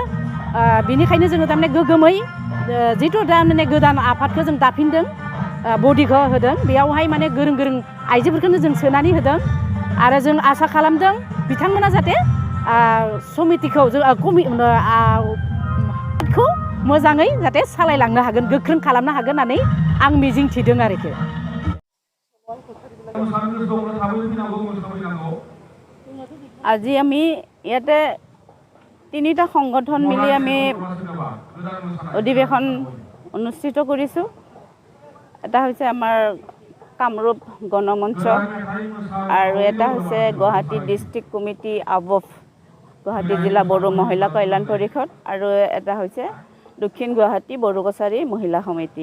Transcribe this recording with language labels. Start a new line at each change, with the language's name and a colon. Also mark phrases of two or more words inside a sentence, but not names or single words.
Bodo: बेनिखायनो जोङो थारमाने गोगोमै जिथु दा माने गोदान आफादखौ जों दाफिनदों बडिखौ होदों बेयावहाय माने गोरों गोरों आइजोफोरखौनो जों सोनानै होदों आरो जों आसा खालामदों बिथांमोना जाहाथे समितिखौ खौ मोजाङै जाहाथे सालायलांनो हागोन गोख्रों खालामनो हागोन होननानै आं मिजिंथिदों आरोखि।
Assamese: আজি আমি ইয়াতে তিনিটা সংগঠন মিলি আমি অধিৱেশন অনুষ্ঠিত কৰিছোঁ। এটা হৈছে আমাৰ কামৰূপ গণমঞ্চ আৰু এটা হৈছে গুৱাহাটী ডিষ্ট্ৰিক্ট কমিটি আবফ গুৱাহাটী জিলা বড়ো মহিলা কল্যাণ পৰিষদ আৰু এটা হৈছে দক্ষিণ গুৱাহাটী বড়ো কছাৰী মহিলা সমিতি।